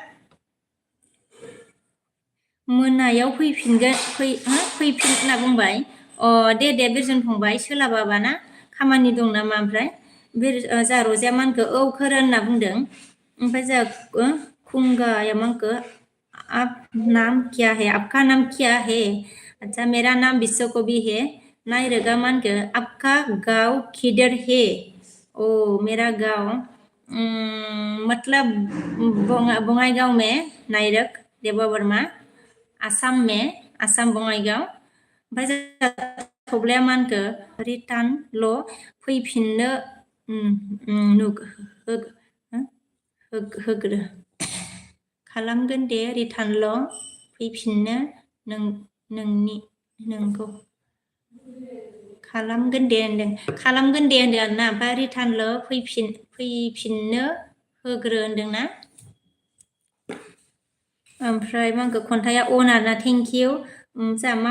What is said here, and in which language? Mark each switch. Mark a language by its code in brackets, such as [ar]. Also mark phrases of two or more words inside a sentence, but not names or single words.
[brx] मोनायाव फैफिन होनना बुंबाय दे बिरजन फंबाय सोलाबाबा ना खामानि दं नामा ओमफ्राय जोंहा रजेया मानखो खोरोन होनना बुंदों ओमफ्राय जोंहा खुंगाया मानखो [hi] आप नाम क्या है आपका नाम क्या है अच्छा मेरा नाम विश्वकवि है [brx] नायरोगा मानखो [hi] आपका गाँव किधर है मेरा गाँव मतलब बङाइगांव में नायरक देवा वर्मा आसाम बङाइगांव [brx] ओमफ्राय थब्लाया मानखो रिटार्नल' फैफिननो होग्रो खालामगोन दे रिटार्नल' फैफिननो नोंगौ खालामगोन दे होनदों आरोना ओमफ्राय रिटार्नल' फैफिननो होग्रो होनदोंना ओमफ्राय मांखो खन्थाइया आरोना [en] thank you [brx] जोंहा मा